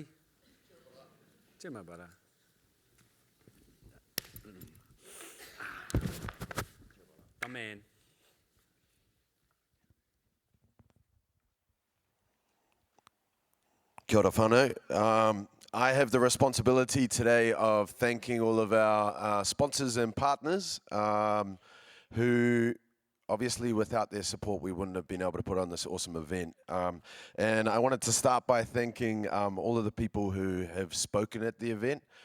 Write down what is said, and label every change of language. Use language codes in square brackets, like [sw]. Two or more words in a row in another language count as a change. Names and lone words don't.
[mi] Kia ora, bara. Amen. Kia ora whānau. [en] I have the responsibility today of thanking all of our sponsors and partners who obviously without their support we wouldn't have been able to put on this awesome event. And I wanted to start by thanking all of the people who have spoken at the event.